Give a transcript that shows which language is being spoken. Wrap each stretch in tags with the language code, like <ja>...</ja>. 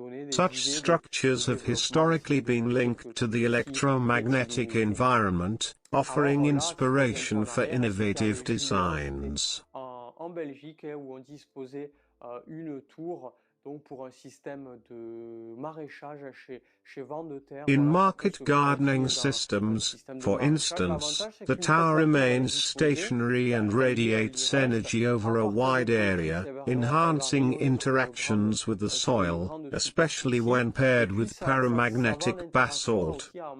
<en>Such structures have historically been linked to the electromagnetic environment, offering inspiration for innovative designs.</en> <fr>En Belgique, où on disposait une tour donc pour un système de maraîchage chez vent de terre.</fr> <en>In market gardening systems, for instance, the tower remains stationary and radiates energy over a wide area, enhancing interactions with the soil, especially when paired with paramagnetic basalt.</en>